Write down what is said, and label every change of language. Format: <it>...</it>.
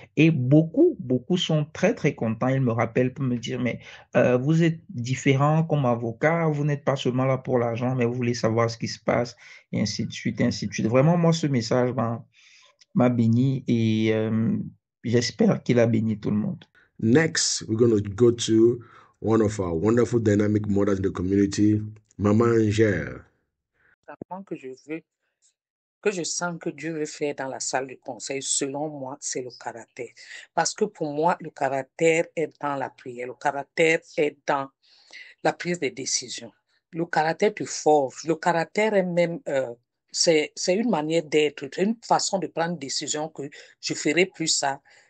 <fr>Et beaucoup sont très, très contents. Ils me rappellent pour me dire, mais vous êtes différent comme avocat, vous n'êtes pas seulement là pour l'argent, mais vous voulez savoir ce qui se passe, et ainsi de suite, et ainsi de suite. Vraiment, moi, ce message m'a béni et j'espère qu'il a béni tout le monde.</fr> <en>Next, we're going to go to one of our wonderful dynamic mothers in the community, Maman Angèle.</en> <fr>Que je veux, que je sens que Dieu veut faire dans la salle du conseil, selon moi, c'est le caractère. Parce que pour moi, le caractère est dans la prière, le caractère est dans la prise de décision. Le caractère te forge, le caractère est même, c'est une manière d'être, c'est une façon de prendre une décision que je ferai plus ça.</fr>